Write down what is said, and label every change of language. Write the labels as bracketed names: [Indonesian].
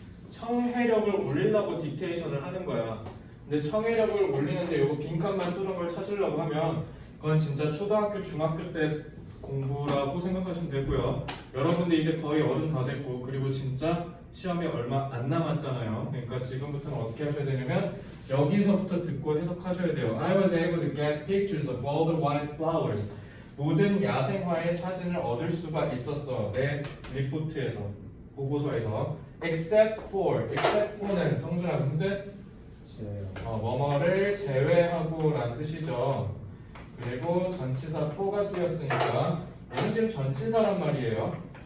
[Korean] 청해력을 올리려고 딕테이션을 하는 거야. 근데 청해력을 올리는데 요거 빈칸만 뚫은 걸 찾으려고 하면 그건 진짜 초등학교 중학교 때 공부라고 생각하시면 되고요. 여러분들 이제 거의 어른 다 됐고 그리고 진짜 시험에 얼마 안 남았잖아요. 그러니까 지금부터는 어떻게 하셔야 되냐면 여기서부터 듣고 해석하셔야 돼요. [English] I was able to get pictures of all the white flowers. [Korean] 모든 야생화의 사진을 얻을 수가 있었어. 내 리포트에서, 보고서에서. except for는 성준아 무슨 뜻? 뭐뭐를 제외하고 라는 뜻이죠. 그리고 전치사 for가 쓰였으니까 얘는 지금 전치사란 말이에요.